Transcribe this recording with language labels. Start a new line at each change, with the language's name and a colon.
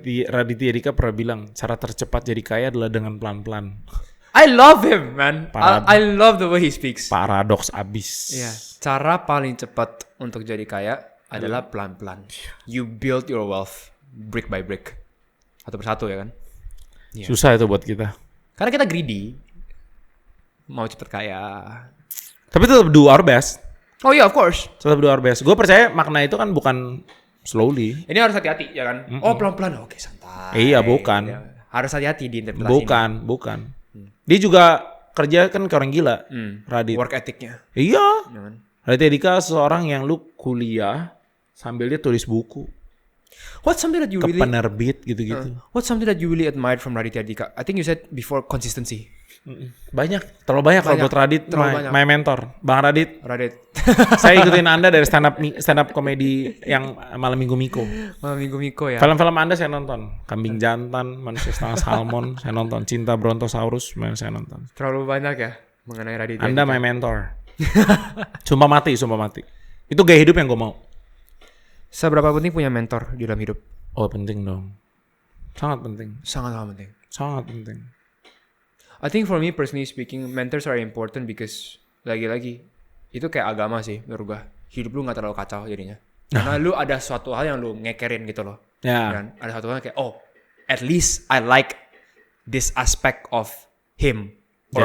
Indonesian: Raditya Dika pernah bilang, cara tercepat jadi kaya adalah dengan pelan-pelan.
English: I love him, man. Parad- I love the way he speaks.
Indonesian: Paradoks abis. Iya, cara paling cepat untuk jadi kaya adalah pelan-pelan.
English: You build your wealth brick by brick.
Indonesian: Satu persatu ya kan? Susah itu buat kita. Karena kita greedy. Mau cepet kaya. Tapi tetap
English: do our best. Oh iya, of course.
Indonesian: Tetap
English: do our best.
Indonesian: Gue percaya makna itu kan bukan slowly. Ini harus hati-hati ya kan? Oh pelan-pelan, oke santai. Iya, bukan. Ya. Harus hati-hati di interpretasi. Bukan. Dia juga kerja kan kayak orang gila. Radit. Work ethicnya. Iya. Ya kan? Radit Dika seorang yang lu kuliah sambil dia tulis buku
English: What's something that you
Indonesian: ke
English: really
Indonesian: penerbit gitu-gitu.
English: What's something that you really admired from Raditya Dika? I think you said before consistency.
Indonesian: Banyak, terlalu banyak kalau buat Radit, terlalu banyak.
English: my mentor. Bang Radit,
Indonesian: Radit. saya ikutin Anda dari stand up komedi yang Malam Minggu Miko. Malam Minggu Miko ya. Film-film Anda saya nonton. Kambing Jantan, Manusia Setengah Salmon, saya nonton. Cinta Brontosaurus, saya nonton. Terlalu banyak ya mengenai Raditya. Anda
English: my mentor.
Indonesian: Sumpah mati. Itu gaya hidup yang gue mau. Seberapa penting punya mentor di dalam hidup? Oh penting dong. Sangat penting. Sangat penting. Sangat penting.
English: I think for me personally speaking, mentors are important because
Indonesian: lagi-lagi itu kayak agama sih menurut gua. Hidup lu nggak terlalu kacau jadinya. Karena lu ada suatu hal yang lu ngekerin gitu loh. Ya. Dan ada satu hal kayak
English: at least I like this aspect of him or